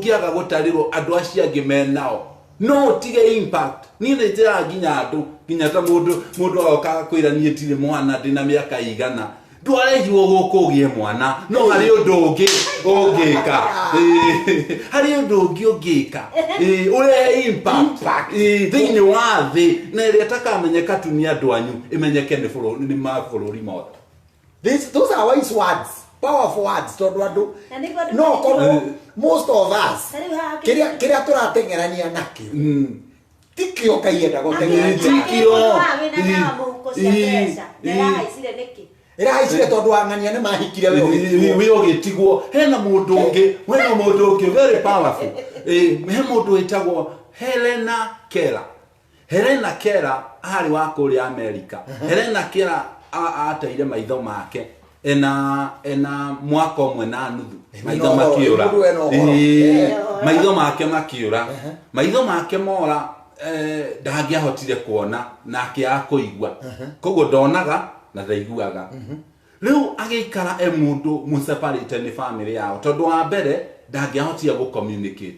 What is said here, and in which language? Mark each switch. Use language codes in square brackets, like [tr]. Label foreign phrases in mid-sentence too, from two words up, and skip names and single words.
[ki] ũngĩaga gũtarĩrwo andũ acio angĩ menao no tige impact niĩ nĩ njĩraga nginya andũ nginya ta mũndũ agoka kwĩra niĩ tirĩ mwana ndĩna mĩaka igana ndwarehirwo gũkũ ũgĩe mwana no harĩ ũndũ ũngĩ ũngĩka harĩ ũndũ ũngĩ ũngĩka ũrehe impact thĩinĩ wa thĩ na ĩrĩa ĩtakamenyeka tu nĩ andũ anyu ĩmenyeke nĩ mabũrũri mothe. [en] Those are wise words, powerful words [ki] tondũ andũ no [en] most of us [ki] kĩrĩa tũrateng'erania nakĩo ti tikio kaienda goteng'eria tikio wĩna mũhuko cia mbeca nĩrahaicire nĩkĩ ĩrahaicire tondũ ang'ania nĩ mahikire we ũgĩtigwo hena mũndũ ũngĩ [en] very powerful [ki] he mũndũ wĩtagwo Helena Keller arĩ wa kũrĩa Amerika. Helena Keller ateire maitho make ena mwaka ũmwe na nuthu maitho makĩũra maitho make makĩũra maitho make mora ndangĩahotire kuona na akĩaga kũigua koguo ndonaga na ndaiguaga rĩu agĩikara mũndũ mũseparate nĩ family yao tondũ wa mbere ndangĩahotire gũcommunicate